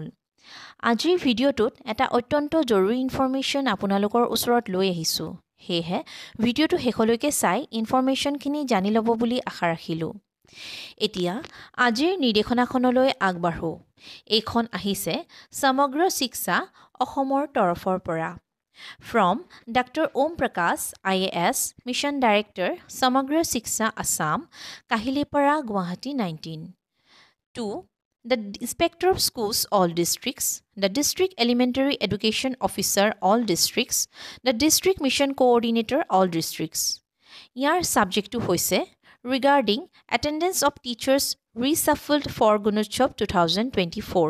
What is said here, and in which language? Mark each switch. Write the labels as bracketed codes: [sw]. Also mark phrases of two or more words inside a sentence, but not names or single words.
[as] আজিৰ ভিডিঅ'টোত এটা অত্যন্ত জৰুৰী ইনফৰমেশ্যন আপোনালোকৰ ওচৰত লৈ আহিছোঁ। সেয়েহে ভিডিঅ'টো শেষলৈকে চাই ইনফৰমেশ্যনখিনি জানি ল'ব বুলি আশা ৰাখিলোঁ। এতিয়া আজিৰ নিৰ্দেশনাখনলৈ আগবাঢ়ো। এইখন আহিছে সমগ্ৰ শিক্ষা অসমৰ তৰফৰ পৰা। [en] From Dr. Om Prakash, IAS, Mission Director, Samagra Shiksha Assam, Kahilipara, Guwahati 19. 2. The Inspector of Schools, all districts, the District Elementary Education Officer, all districts, the District Mission Coordinator, all districts. Yar subject to hoise regarding attendance of teachers reshuffled for Gunotsav 2024.